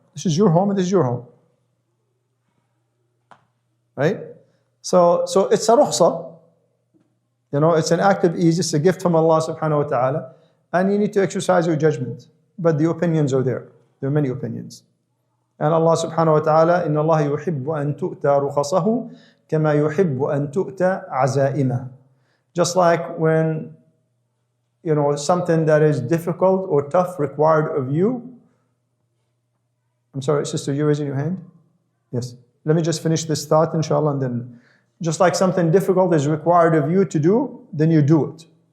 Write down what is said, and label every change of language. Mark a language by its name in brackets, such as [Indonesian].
[English] This is your home and this is your home. Right? So it's a rukhsa. It's an act of ease, it's a gift from Allah subhanahu wa ta'ala, and you need to exercise your judgment. But the opinions are there. There are many opinions. And [Arabic] Allah subhanahu wa ta'ala, إِنَّ اللَّهَ يُحِبُّ أَن تُؤْتَى رُخَصَهُ كَمَا يُحِبُّ أَن تُؤْتَى عَزَائِمَهُ. [English] Just like when something that is difficult or tough required of you. I'm sorry, sister, you're raising your hand? Yes. Let me just finish this thought, inshallah, and then just like something difficult is required of you to do, then you do it.